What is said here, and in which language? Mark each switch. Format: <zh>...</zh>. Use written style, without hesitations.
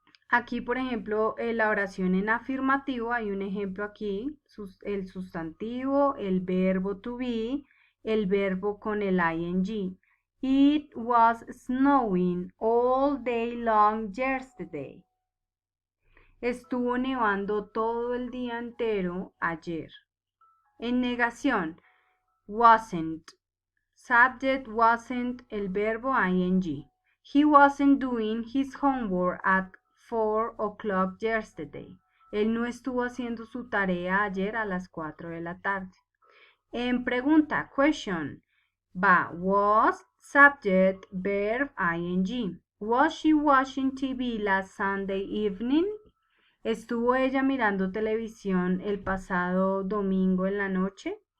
<es>Aquí, por ejemplo, la oración en afirmativo, hay un ejemplo aquí, el sustantivo, el verbo to be, el verbo con el ing.</es> <en>It was snowing all day long yesterday.</en> <es>Estuvo nevando todo el día entero ayer. En negación, wasn't.</es> <en>Subject wasn't,</en> <es>el verbo</es> <en>ing. He wasn't doing his homework at 4 o'clock yesterday.</en> <es>Él no estuvo haciendo su tarea ayer a las 4 de la tarde. En pregunta,</es> <en>question, va was, subject, verb, ing. Was she watching TV last Sunday evening?</en> <es>¿Estuvo ella mirando televisión el pasado domingo en la noche?</es>